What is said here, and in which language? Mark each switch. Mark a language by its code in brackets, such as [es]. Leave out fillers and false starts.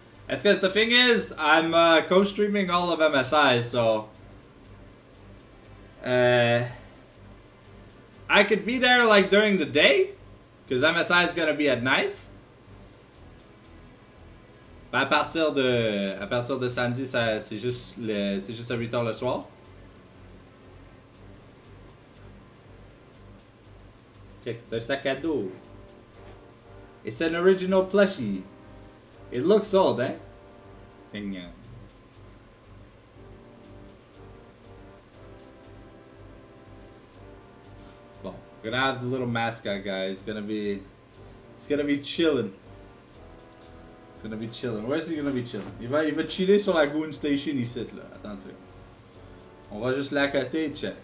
[en] It's because the thing is, I'm co-streaming all of MSI, so... I could be there like during the day, because MSI is gonna be at night. [fr] À partir de samedi, c'est juste à 8h le soir. Check, c'est un sac à dos. [en] It's an original plushie. It looks old, eh? Bon, we're gonna have the little mascot guy. It's gonna be chilling. It's gonna be chilling. Where's he gonna be chilling? [fr] Il va chiller sur la Goon Station ici, là. Attends. On va juste l'à côté, check.